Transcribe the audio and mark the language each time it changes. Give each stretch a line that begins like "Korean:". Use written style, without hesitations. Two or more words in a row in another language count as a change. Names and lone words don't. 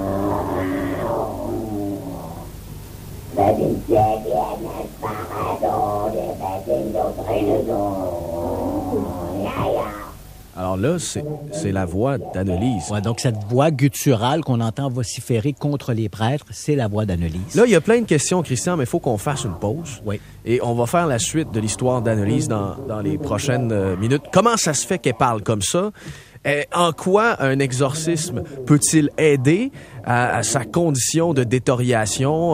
Dutch: Met een zetje en een parado, met een doctrine zo. Ja.
French: Alors là, c'est la voix d'Annelise. Ouais, donc cette voix gutturale qu'on entend vociférer contre les prêtres, c'est la voix d'Annelise. Là, il y a plein de questions, Christian, mais il faut qu'on fasse une pause. Oui. Et on va faire la suite de l'histoire d'Annelise dans les prochaines minutes. Comment ça se fait qu'elle parle comme ça? En quoi un exorcisme peut-il aider à sa condition de détérioration?